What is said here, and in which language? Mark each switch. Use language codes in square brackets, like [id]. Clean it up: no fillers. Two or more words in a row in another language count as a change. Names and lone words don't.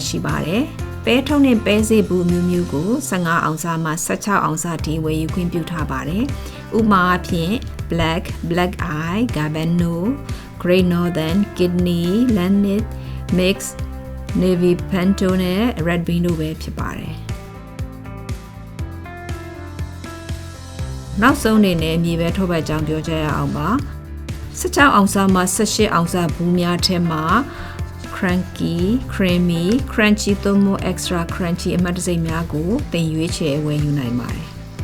[my] ရှိပါတယ်။ပဲထုတ်နဲ့ပဲစေဘူးမျိုးမျိုးကို15အောင်စာမှ16အောင်စာထိဝယ်ယူခွင့်ပြုထားပါတယ်။ဥပမာအဖြစ် black eye, Gabano, Great Northern, Kidney, Lanit, Mix, Navy Pinto နဲ့ Red Bean တို့ပဲဖြစ်ပါတယ်။ နောက်ဆုံးအနေနဲ့မြေပဲထုတ်ပတ်ကြောင်းပြောကြရအောင်ပါ။16အောင်စာမှ18အောင်စာဘူးများထဲမှာ [en] cranky, creamy, crunchy [my] သို့မဟုတ် [en] extra crunchy [my] အမှတ်တံဆိပ်များကိုသင်ရွေးချယ်ဝယ်ယူနိုင်ပါတယ်